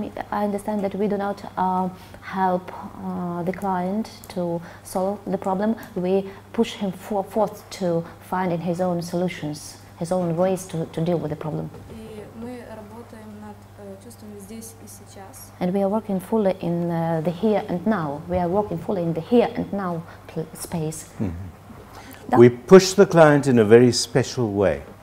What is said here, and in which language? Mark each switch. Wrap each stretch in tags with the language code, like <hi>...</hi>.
<en>I understand that we do not help the client to solve the problem. We push him forth to finding his own solutions, his own ways to deal with the problem.</en> <ru>И мы работаем над чувствами здесь и сейчас.</ru> <en>And we are working fully in the here and now. We are working fully in the here and now space.</en> <ru>Да.</ru> <en>We push the client in a very special way,</en>